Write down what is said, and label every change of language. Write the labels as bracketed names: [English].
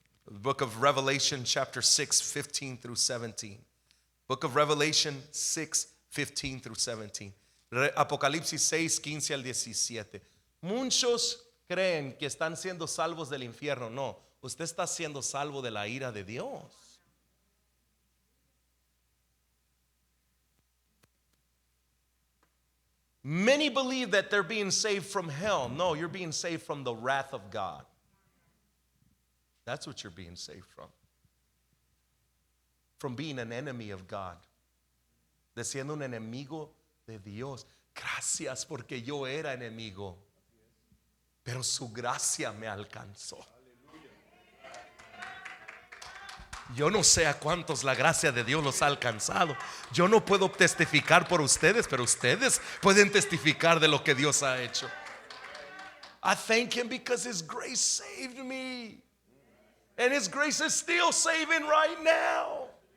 [English] Book of Revelation, chapter 6, 15 through 17. Book of Revelation 6, 15 through 17. [Spanish] Apocalipsis 6, 15 al 17. Muchos creen que están siendo salvos del infierno. No, usted está siendo salvo de la ira de Dios. [English] Many believe that they're being saved from hell. No, you're being saved from the wrath of God. That's what you're being saved from. From being an enemy of God. [Spanish] De siendo un enemigo de Dios. Gracias porque yo era enemigo. pero su gracia me alcanzó. Yo no sé a cuántos la gracia de Dios los ha alcanzado. Yo no puedo testificar por ustedes, pero ustedes pueden testificar de lo que Dios ha hecho. [English] I thank Him because His grace saved me. And His grace is still saving right now.